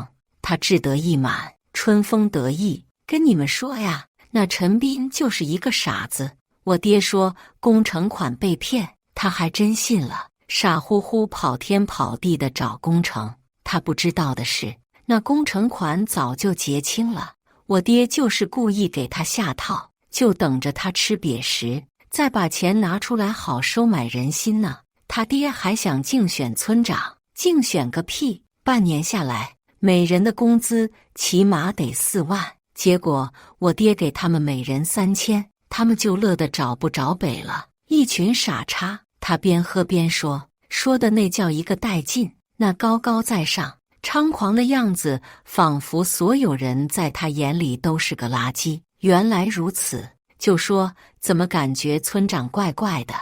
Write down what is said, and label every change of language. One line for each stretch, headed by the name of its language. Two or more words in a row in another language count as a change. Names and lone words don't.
Chinese: 他志得意滿，春風得意，跟你們說呀，那陳斌就是一個傻子。我爹說工程款被騙，他還真信了，傻乎乎跑天跑地的找工程。他不知道的是，那工程款早就結清了，我爹就是故意給他下套，就等着他吃癟食，再把錢拿出來好收買人心呢。他爹還想競選村長，競選個屁！半年下來，每人的工資起碼得4萬，結果我爹給他們每人3000，他們就樂得找不着北了。一群傻叉！他邊喝邊說，說的那叫一個帶勁，那高高在上、猖狂的樣子，仿佛所有人在他眼裡都是個垃圾。原來如此，就說怎麼感覺村長怪怪的？